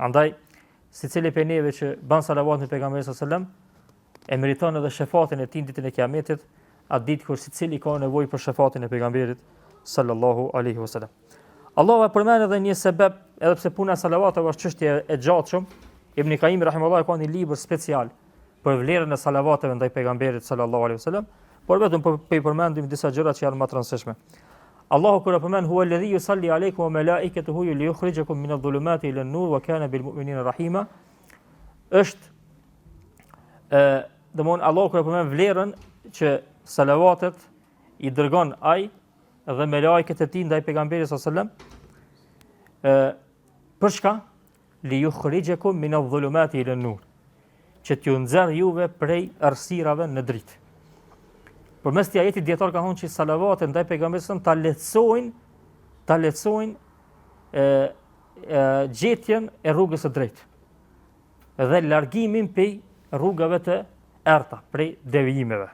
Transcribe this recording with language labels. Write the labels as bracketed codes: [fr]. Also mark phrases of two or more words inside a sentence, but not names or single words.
[sq] Andaj, secili prej neve që bën salavat në pejgamberin [ar] صلى الله عليه وسلم [sq] e meriton edhe shefatin e tij në ditën e Kiametit, atë ditë kur secili ka nevojë për shefatin e pejgamberit [ar] صلى الله عليه وسلم. [sq] Allahu e përmend edhe një sebeb, edhe pse puna e salavateve është çështje e gjatshëm. Ibn Qayyim rahimahullahu ka një libër special për vlerën e salavateve ndaj pejgamberit [ar] صلى الله عليه وسلم, [sq] por vetëm po i përmendim disa gjëra që janë më të rëndësishme. Allahu kur e përmend [ar] هو الذي يصلي عليكم وملائكته ليخرجكم من الظلمات إلى النور وكان بالمؤمنين رحيما, [sq] është domthon Allahu kur e përmend vlerën që salavatet i dërgon ai dhe me lajket e tij ndaj pejgamberit [ar] صلى الله عليه وسلم, [sq] për çka? [ar] ليخرجكم من الظلمات إلى النور, [sq] që t'ju nxjerr juve prej errësirave në dritë. Përmes këtij ajeti dietar ka thonë që salavatet ndaj pejgamberit ta lehtësojnë gjetjen e rrugës së drejtë. Dhe largimin prej rrugave të errta, prej devijimeve.